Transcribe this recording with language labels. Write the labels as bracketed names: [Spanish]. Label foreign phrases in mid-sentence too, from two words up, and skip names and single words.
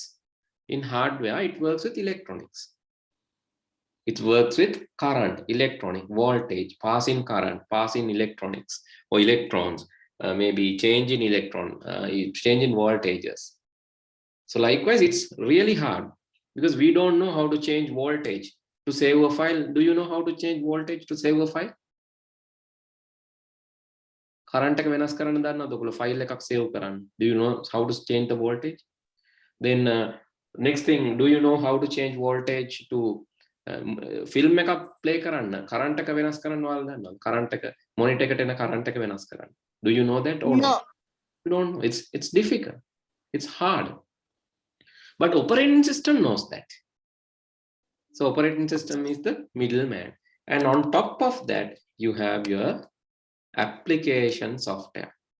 [English] In hardware, it works with electronics. It works with current, electronic, voltage, passing current, passing electronics or electrons, maybe change in electron, change in voltages. So likewise, it's really hard because we don't know how to change voltage to save a file. Do you know how to change voltage to save a file? [Sinhala] Current එක වෙනස් කරන්න දන්නවද ඔයගොල්ලෝ file එකක් save කරන්න? [English] Do you know how to change the voltage? Then next thing, do you know how to change voltage to [Sinhala] film එකක් play කරන්න? Current එක වෙනස් කරන්න ඔයාලා දන්නවද? Current එක monitor එකට එන current එක වෙනස් කරන්න. [English] Do you know that or No. not? You don't know. It's difficult. It's hard. But operating system knows that. So operating system is the middleman. And on top of that, you have your application software.